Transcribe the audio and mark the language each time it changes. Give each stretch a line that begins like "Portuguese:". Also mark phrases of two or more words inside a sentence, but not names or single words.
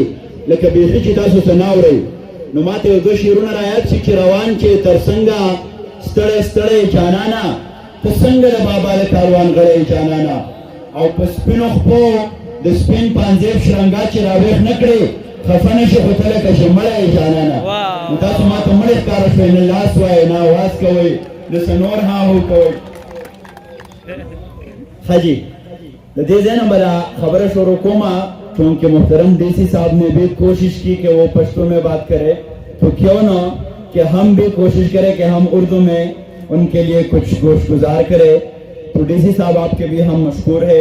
Pashto: لکه بیخي چې تاسو څه نه اورئ نو ماته یو دوه شعرونه رایاد شي چې روان چې تر څنګه ستړی ستړی جانانه ته څنګه د بابا د کاروان غړی جانانه او په سپینو خپو د سپین پانزیب شرنګا چې راویښ نه کړې خفه نه شي خو ته لکه چې مړی جانانه نو تاسو ماته مړی ښکاره شوئ نه لاس وایئ نه اواز کوئ نه څه نور هاهو کوئ حجی دے زین بلا خبر شروع کوما
Urdu: چونکہ محترم ڈی سی صاحب نے بھی کوشش کی کہ وہ پشتو میں بات کرے تو کیوں نہ کہ ہم بھی کوشش کریں کہ ہم اردو میں ان کے لیے کچھ گوش گزار کرے تو ڈی سی صاحب آپ کے بھی ہم مشکور ہے